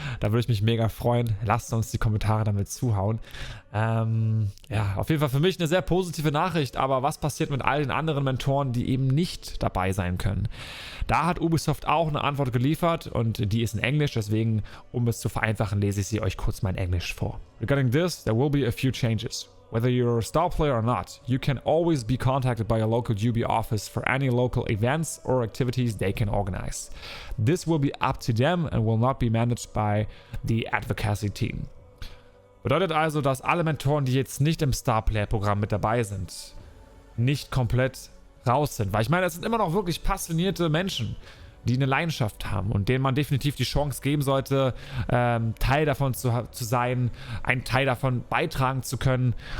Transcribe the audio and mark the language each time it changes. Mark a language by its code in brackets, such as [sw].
[de] Da würde ich mich mega freuen. Lasst uns die Kommentare damit zuhauen. Auf jeden Fall für mich eine sehr positive Nachricht. Aber was passiert mit all den anderen Mentoren, die eben nicht dabei sein können? Da hat Ubisoft auch eine Antwort geliefert und die ist in Englisch. Deswegen, um es zu vereinfachen, lese ich sie euch kurz mal in Englisch vor. [en] Regarding this, there will be a few changes. Whether you're a star player or not, you can always be contacted by your local UB office for any local events or activities they can organize. This will be up to them and will not be managed by the advocacy team. [de] Bedeutet also, dass alle Mentoren, die jetzt nicht im Starplayer-Programm mit dabei sind, nicht komplett raus sind. Weil ich meine, es sind immer noch wirklich passionierte Menschen, die eine Leidenschaft haben und denen man definitiv die Chance geben sollte, Teil davon zu sein, einen Teil davon beitragen zu können.